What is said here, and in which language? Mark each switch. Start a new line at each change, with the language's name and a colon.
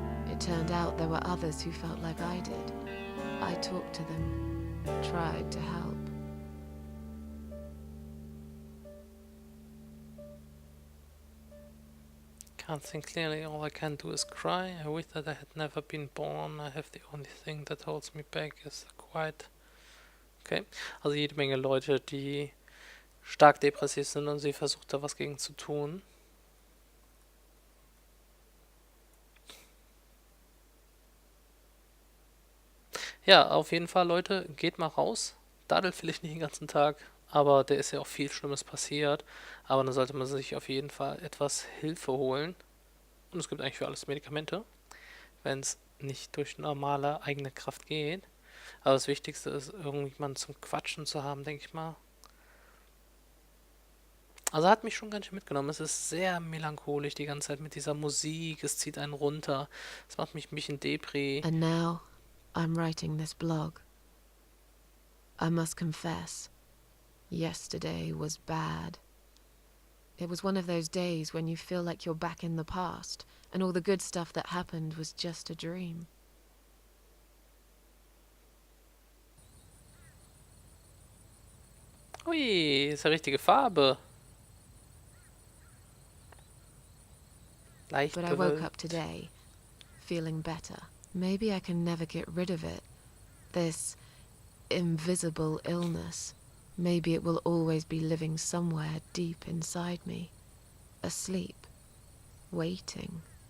English: It turned out there were others who felt like I did. I talked to them, tried to help. Can't think clearly, all I can do is cry. I wish that I had never been born. I have the only thing that holds me back is the quiet.
German: Okay, also jede Menge Leute, die stark depressiv sind und sie versucht da was gegen zu tun. Ja, auf jeden Fall, Leute, geht mal raus. Daddelt vielleicht nicht den ganzen Tag, aber der ist ja auch viel Schlimmes passiert. Aber dann sollte man sich auf jeden Fall etwas Hilfe holen. Und es gibt eigentlich für alles Medikamente, wenn es nicht durch normale eigene Kraft geht. Aber das Wichtigste ist, irgendjemanden zum Quatschen zu haben, denke ich mal. Also hat mich schon ganz schön mitgenommen. Es ist sehr melancholisch die ganze Zeit mit dieser Musik. Es zieht einen runter. Es macht mich ein bisschen Depri.
English: And now, I'm writing this blog. I must confess, yesterday was bad. It was one of those days when you feel like you're back in the past, and all the good stuff that happened was just a dream.
German: Ui, ist ja richtige Farbe. Leicht
English: But I woke
German: bewölkt.
English: up today, feeling better. Maybe I can never get rid of it. This invisible illness. Maybe it will always be living somewhere deep inside me. Asleep. Waiting.